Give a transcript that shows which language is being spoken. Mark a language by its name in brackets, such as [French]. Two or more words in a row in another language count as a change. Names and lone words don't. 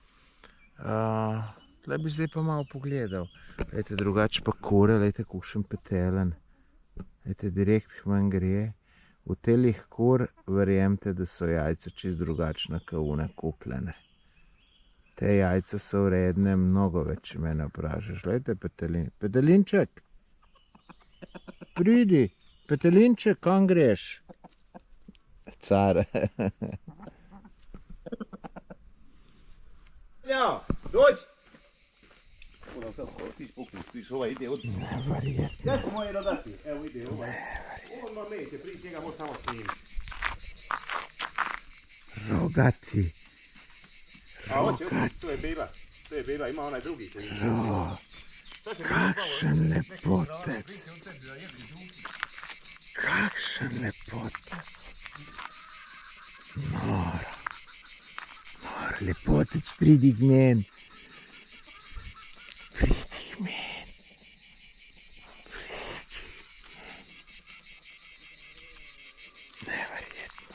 [Slovenian] tle bi zdaj pa malo pogledal, lejte, drugače pa kure, lejte, kakšen petelen, lejte, direkt hmen gre, v telih kur, verjemte, da so jajca čist drugačna, kot one kupljene. Te jajca so vredne mnogo več, če mene vprašaš. Lejte, Petelinček, pridi, Petelinček, kam greš? [Serbian] Car. Ja, dođi! Ja ću moje dodati, evo ide ovaj. On vam neće prići, njega može samo snimiti. Rogati. A hoće, to je Bela, ima onaj drugi. [Slovenian] Kakšen lepotec. Kakšen lepotec. Nor, lepotec, pridi k meni. Pridi k meni. Neverjetno.